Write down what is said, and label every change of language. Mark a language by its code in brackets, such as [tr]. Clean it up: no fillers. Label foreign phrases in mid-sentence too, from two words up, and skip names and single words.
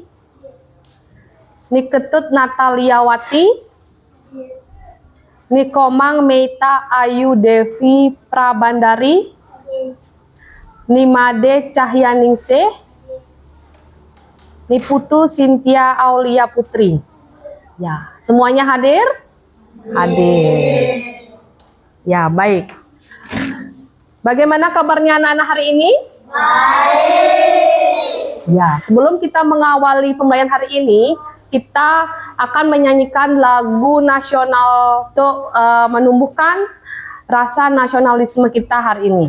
[id] Niketut Nataliawati. Nikomang Meita Ayu Devi Prabandari. Nimade Cahyaningsih. Niputu Sintia Aulia Putri. Ya, semuanya hadir? Hadir. Ya, baik. Bagaimana kabarnya anak-anak hari ini? Baik. Ya, sebelum kita mengawali pembelajaran hari ini, kita akan menyanyikan lagu nasional untuk menumbuhkan rasa nasionalisme kita hari ini.